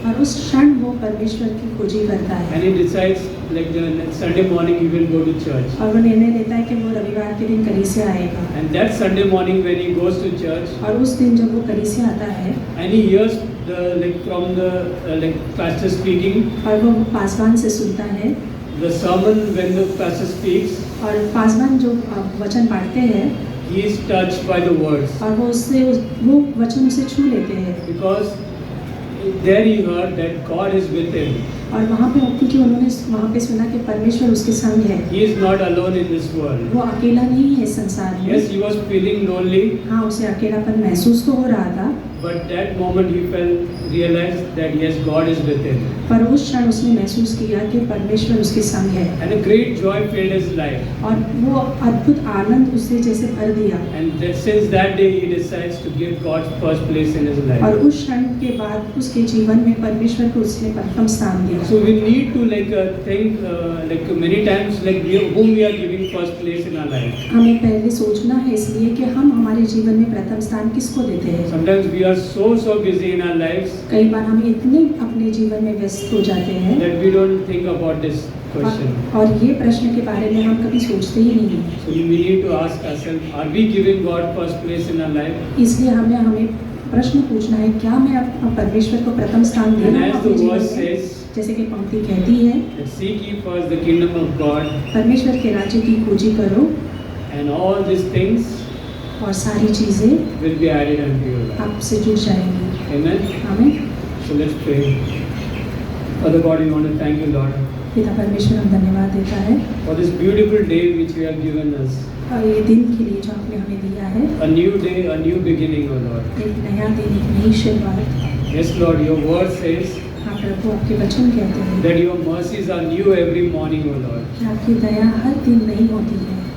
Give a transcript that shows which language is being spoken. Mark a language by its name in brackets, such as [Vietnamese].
[Hindi] और उस क्षण वो परमेश्वर की खोजी करता है, [English] and he decides like the Sunday morning he will go to church. [Hindi] और वो निर्णय लेता है कि वो रविवार के दिन कलीसिया आएगा। [English] And that Sunday morning when he goes to church, [Hindi] और उस दिन जब वो कलीसिया आता है [English] and he hears from the pastor speaking, [Hindi] और वो पासवान से सुनता है, [English] the sermon when the pastor speaks, [Hindi] और पासवान जो वचन पढ़ते हैं [English] he is touched by the words, [Hindi] और वो वो वचन उसे छू लेते हैं, [English] because there he heard that God is with him. [Hindi] और वहाँ पे क्योंकि उन्होंने वहाँ पे सुना कि परमेश्वर उसके संग है, [English] He is not alone in this world. [Hindi] वो अकेला नहीं है इस संसार में। [English] Yes, he was feeling lonely, [Hindi] हाँ, उसे अकेलापन महसूस तो हो रहा था, [English] but that moment he realized that yes, God is with him. [Hindi] पर उस क्षण उसने महसूस किया कि परमेश्वर उसके संग है, [English] And a great joy filled his life. [Hindi] और वो अद्भुत आनंद उससे जैसे भर दिया। [English] And since that day he decides to give God first place in his [Hindi] और [English] life. [Hindi] उस क्षण के बाद उसके जीवन में परमेश्वर को उसने प्रथम स्थान दिया। [English] So we need to think many times whom we are giving first place in our life. [Hindi] हमें पहले सोचना है इसलिए कि हम हमारे जीवन में प्रथम स्थान किसको देते हैं। [English] Sometimes we are so busy in our lives [Hindi] कई बार हम इतने अपने जीवन में व्यस्त हो जाते हैं [English] that we don't think about this question. [Hindi] और ये प्रश्न के बारे में हम कभी सोचते ही नहीं हैं। [English] So we need to ask ourselves, are we giving God first place in our life? [Hindi] इसलिए हमें प्रश्न पूछना है, क्या मैं परमेश्वर को प्रथम स्थान दे [English] And [Hindi] रहा हूँ [English] as [Hindi] अपने [English] the [Hindi] जीवन [English] verse [Hindi] में? [English] says, [Hindi] जैसे कि पंक्ति कहती है, [English] that seek ye first the kingdom of God, [Hindi] परमेश्वर के राज्य की खोजी करो [English] and all these things [Hindi] और सारी चीज़ें [English] will be added unto you, Lord. [Hindi] आपसे जुड़ जाएंगी। [English] Amen. [Hindi] आमीन। [English] So let's pray. Father God, we want to thank you, Lord, [Hindi] पिता परमेश्वर हम धन्यवाद देता है [English] for this beautiful day which you have given us. [Hindi] और ये दिन के लिए जो आपने हमें दिया है, [English] A new day, a new beginning, O Lord. [Hindi] एक नया दिन, एक नई शुरुआत। [English] Yes, Lord, your word says [Hindi] हाँ प्रभु, आपके वचन कहते हैं [English] that your mercies are new every morning, O Lord. [Hindi] कि आपकी दया हर दिन नई होती है।